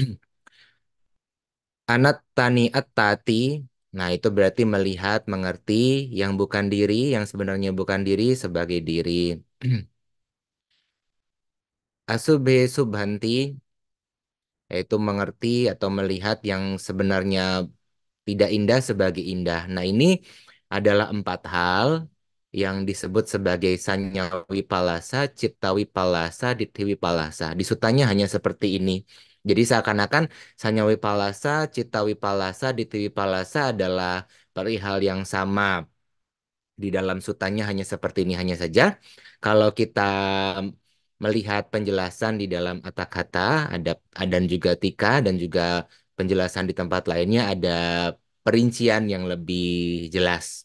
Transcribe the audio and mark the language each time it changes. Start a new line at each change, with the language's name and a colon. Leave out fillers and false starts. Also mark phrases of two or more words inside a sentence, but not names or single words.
Pali: Anattani attati,
Indonesian: nah itu berarti melihat, mengerti yang bukan diri, yang sebenarnya bukan diri sebagai diri.
Pali: Asubhe subhanti,
Indonesian: yaitu mengerti atau melihat yang sebenarnya tidak indah sebagai indah. Nah, ini adalah 4 hal yang disebut sebagai
Pali: sanya wipalasa, citta wipalasa, ditthi wipalasa.
Indonesian: Di sutanya hanya seperti ini. Jadi seakan-akan
Pali: sanya wipalasa, citta wipalasa, ditthi wipalasa
Indonesian: adalah perihal yang sama. Di dalam sutanya hanya seperti ini hanya saja. Kalau kita melihat penjelasan di dalam kata-kata, ada dan juga tika dan juga penjelasan di tempat lainnya ada perincian yang lebih jelas.